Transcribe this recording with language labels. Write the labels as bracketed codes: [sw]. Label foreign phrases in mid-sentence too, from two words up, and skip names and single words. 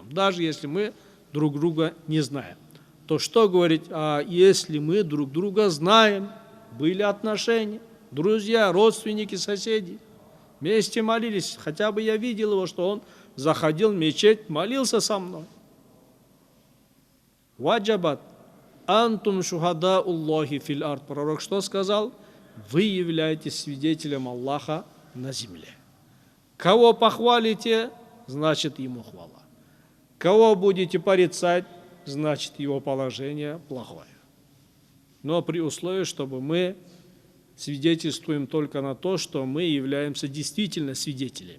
[ru] Даже если мы друг друга не знаем. То что говорить, а если мы друг друга знаем, были отношения, друзья, родственники, соседи, вместе молились, хотя бы я видел его, что он заходил в мечеть, молился со мной. [ar] وجبت، أنتم شهداء الله في الأرض. [ru] Пророк что сказал? Вы являетесь свидетелем Аллаха на земле. Кого похвалите, значит ему хвала. Кого будете порицать, значит его положение плохое. Но при условии, чтобы мы свидетельствуем только на то, что мы являемся действительно свидетелями.